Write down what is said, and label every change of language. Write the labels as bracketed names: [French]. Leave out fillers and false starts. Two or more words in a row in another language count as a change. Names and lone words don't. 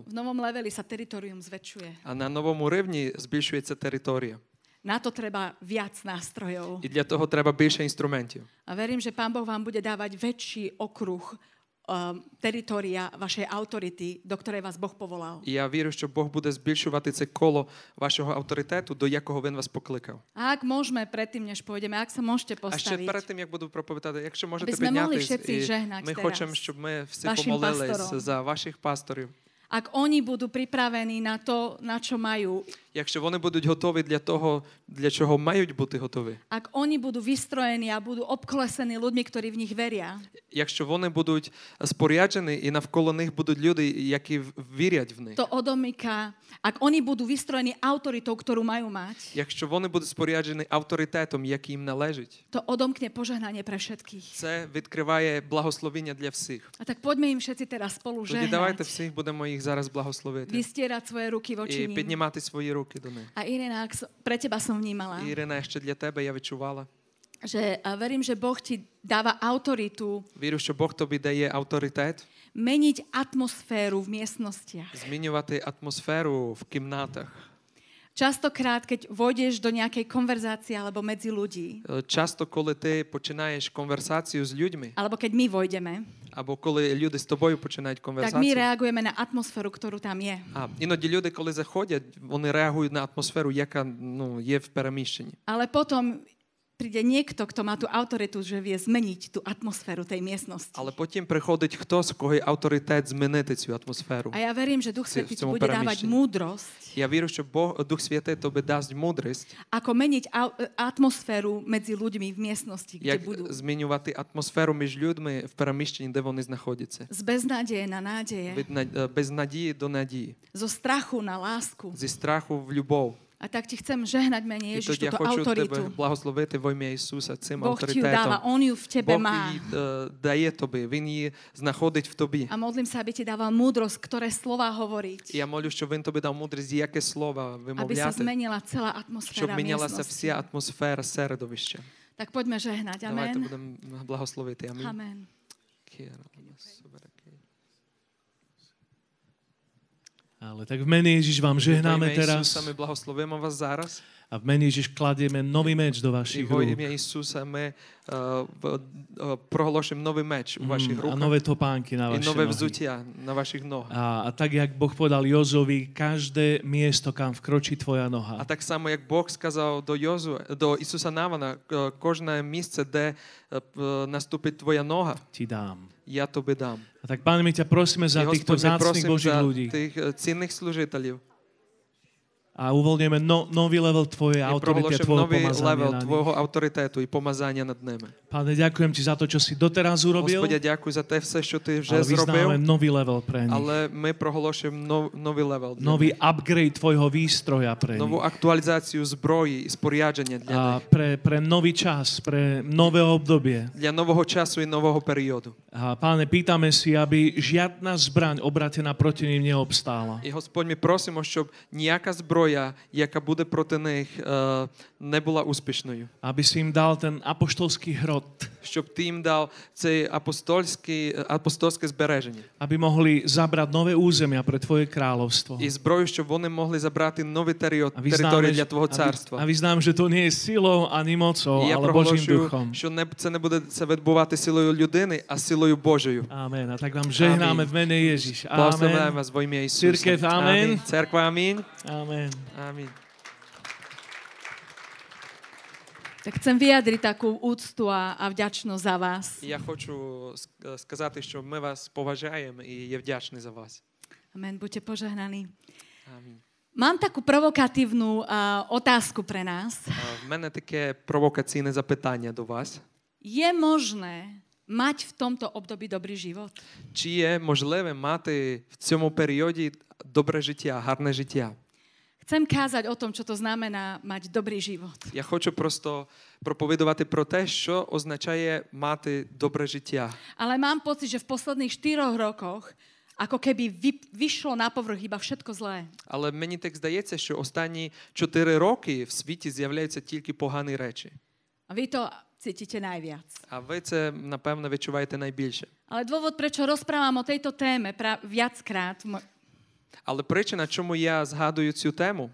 [Slovak] V novom leveli sa teritorium zväčšuje. [Ukrainian] А на новому рівні збільшується територія. [Slovak] Na to treba viac nástrojov. [Ukrainian] І для того треба більше інструментів. [Slovak] A verím, že pán Boh vám bude dávať väčší okruh teritoria vašej autority, do ktorej vás Boh povolal. [Ukrainian] І я вірю, що Бог буде збільшувати це коло вашого авторитету, до якого він вас покликав. [Slovak] A ak môžeme predtým, než pôjdeme, ak sa môžete [Ukrainian] А ще перед [Slovak] postaviť, [Ukrainian] тим, як буду проповідати, якщо можете Аби ми могли піднятись, всі і [Slovak] жегнать [Ukrainian] ми зараз хочемо, щоб ми всі [Slovak] вашим [Ukrainian] помолились [Slovak] пастором. [Ukrainian] за ваших пасторів. [Slovak] ak oni budú pripravení na to, na čo majú, [Ukrainian] Якщо вони будуть готові для того, для чого мають бути готові. [Slovak] ak oni budú vystrojení a budú obklesení ľuďmi, ktorí v nich veria, [Ukrainian] Якщо вони будуть споряджені і навколо них будуть люди, які вірять в них. [Slovak] to odomyká, ak oni budú vystrojení autoritou, ktorú majú mať, [Ukrainian] Якщо вони будуть споряджені авторитетом, який їм належить, [Slovak] to odomkne požehnanie pre všetkých. [Ukrainian] це відкриває благословіння для всіх. [Slovak] A tak poďme im všetci teraz spolu [Ukrainian] Тоді давайте [Slovak] žehnať, [Ukrainian] всіх будемо їх зараз благословити [Slovak] vystierať svoje ruky voči [Ukrainian] і [Slovak] nim. [Ukrainian] піднімати свої руки до них. [Slovak] A Irina, pre teba som vnímala, [Ukrainian] Ірина, ще для тебе я відчувала. [Slovak] že verím, že Boh ti dáva autoritu [Ukrainian] Вірю, що Бог тобі дає авторитет [Slovak] meniť atmosféru v miestnostiach. [Ukrainian] змінювати атмосферу в кімнатах. [Slovak] Častokrát, keď vôjdeš do nejakej konverzácie alebo medzi ľudí, [Ukrainian] Часто, коли ти починаєш конверсацію з людьми, [Slovak] alebo keď my vojdeme, [Ukrainian] або коли люди з тобою починають [Slovak] tak my [Ukrainian] конверсацію, [Slovak] reagujeme na atmosféru, ktorú tam je. [Ukrainian] іноді люди, коли заходять, вони реагують на атмосферу, яка є в переміщенні. [Slovak] Ale potom príde niekto, kto má tú autoritu, že vie zmeniť tú atmosféru tej miestnosti. [Ukrainian] Але потім приходить хтось, у кого є авторитет змінити цю атмосферу. [Slovak] A ja verím, že Duch [Ukrainian] v [Slovak] Svätý ti [Ukrainian] цьому [Slovak] bude dávať [Ukrainian] переміщенні. [Slovak] múdrosť, [Ukrainian] Я вірю, що Дух Святий тобі дасть мудрість, [Slovak] ako meniť atmosféru medzi ľuďmi v miestnosti, kde [Ukrainian] як [Slovak] budú. [Ukrainian] змінювати атмосферу між людьми в переміщенні, де вони знаходяться. [Slovak] Z beznádeje na nádeje, [Ukrainian] Без надії до надії, [Slovak] zo strachu na lásku. [Ukrainian] зі страху в любов. [Slovak] A tak ti chcem žehnať mene [Ukrainian] І [Slovak] Ježiš [Ukrainian] тоді я [Slovak] túto [Ukrainian] хочу тебе [Slovak] autoritu. [Ukrainian] благословити во ім'я Ісуса цим [Slovak] Boh ti ju dáva, [Ukrainian] авторитетом. [Slovak] on ju v tebe [Ukrainian] Бог [Slovak] má. [Ukrainian] її дає тобі, Він її знаходить в тобі. [Slovak] A modlím sa, aby ti dával múdrosť, ktoré slova hovoriť. [Ukrainian] І я молю, щоб Він тобі дав мудрість, яке слово [Slovak] Aby sa [Ukrainian] вимовляти, [Slovak] zmenila celá [Ukrainian] щоб [Slovak] atmosféra [Ukrainian] мінялася [Slovak] miestnosti. [Ukrainian] вся атмосфера середовища. [Slovak] Tak poďme žehnať. [Ukrainian] Давайте [Slovak] Amen. [Ukrainian] будемо благословити. Амінь. [Slovak] Amen. Ale tak v mene Ježiš vám [Ukrainian] Во [Slovak] žehnáme [Ukrainian] ім'я [Slovak] teraz [Ukrainian] Ісуса ми благословимо вас зараз. [Slovak] A v mene Ježiš kladieme nový meč do [Ukrainian] І [Slovak] vašich [Ukrainian] во [Slovak] rúk. [Ukrainian] ім'я Ісуса ми проголошуємо новий меч у ваших [Slovak] A [Ukrainian] руках [Slovak] nové topánky na [Ukrainian] і [Slovak] vaše [Ukrainian] нове [Slovak] nohy. [Ukrainian] взуття на ваших ногах. [Slovak] A tak, jak Boh povedal Jozovi, každé miesto, kam vkročí tvoja [Ukrainian] А [Slovak] noha, [Ukrainian] так само, як Бог сказав до Ісуса Навана, кожне місце, де наступить твоя нога, [Slovak] ti dám. [Ukrainian] я тобі дам. [Slovak] A tak, Pane, my ťa prosíme [Ukrainian] І, [Slovak] za týchto [Ukrainian] Господь, ми [Slovak] vzácnych [Ukrainian] просимо [Slovak] Božích [Ukrainian] за [Slovak] ľudí [Ukrainian] тих цінних служителів. [Slovak] a uvoľňujeme nový level Tvojej [Ukrainian] І [Slovak] autority a [Ukrainian] проголошуємо [Slovak] Tvojho [Ukrainian] новий [Slovak] pomazania [Ukrainian] левел [Slovak] na nich. [Ukrainian] Твого авторитету і помазання над ними. [Slovak] Pane, ďakujem Ti za to, čo si doteraz urobil, [Ukrainian] Господи, дякую за те все, що Ти вже [Slovak] ale vyznávame [Ukrainian] зробив, [Slovak] nový level pre nich. [Ukrainian] але ми проголошуємо новий левел для [Slovak] Nový [Ukrainian] них. [Slovak] upgrade Tvojho výstroja pre [Ukrainian] Нову [Slovak] nich. [Ukrainian] актуалізацію зброї і спорядження для [Slovak] A [Ukrainian] них. [Slovak] pre nový čas, pre nové obdobie. [Ukrainian] Для нового часу і нового періоду. [Slovak] A Páne, pýtame si, aby žiadna zbraň obratená proti nim neobstála. [Ukrainian] І, Господь, ми просимо, щоб ніяка зброя, яка буде проти них, не була успішною. [Slovak] Aby si im dal ten apoštolský hrot. [Ukrainian] Щоб ти їм дав це апостольське збереження. [Slovak] Aby mohli zabrať nové územia pre Tvoje kráľovstvo. [Ukrainian] І зброю, щоб вони могли забрати нові [Slovak] A [Ukrainian] території для Твого царства. [Slovak] vyznám, že to nie je silou ani mocou, [Ukrainian] І я [Slovak] ale Božím [Ukrainian] проголошую, [Slovak] duchom. [Ukrainian] що це не буде це відбувати силою людини, а силою Божою. [Slovak] Amen. A tak vám žehnáme v mene Ježiš. [Ukrainian] Благословляємо [Slovak] Amen. [Ukrainian] вас во ім'я Ісуса. Церква, амінь. Церква, амінь. [Slovak] Amen. [Ukrainian] Амінь. [Slovak] Tak chcem vyjadriť takú úctu a vďačnosť za vás. [Ukrainian] І я хочу сказати, що ми вас поважаємо і є вдячні за вас. [Slovak] Amen, buďte požehnaní. [Ukrainian] Амінь. [Slovak] Mám takú provokatívnu otázku pre nás. [Ukrainian] В мене таке провокаційне запитання до вас. [Slovak] Je možné mať v tomto období dobrý život? [Ukrainian] Чи є можливе мати в цьому періоді добре життя, гарне життя? [Slovak] Chcem kázať o tom, čo to znamená mať dobrý život. [Ukrainian] Я хочу просто проповідувати про те, що означає мати добре життя. [Slovak] Ale mám pocit, že v posledných 4 rokoch ako keby vyšlo na povrch iba všetko zlé. [Ukrainian] Але мені так здається, що останні 4 роки в світі з'являються тільки погані речі. [Slovak] A vy to cítite najviac. [Ukrainian] А ви це, напевно, відчуваєте найбільше. [Slovak] Ale dôvod, prečo rozprávam o tejto téme viackrát, [Ukrainian] Але причина, чому я згадую цю тему,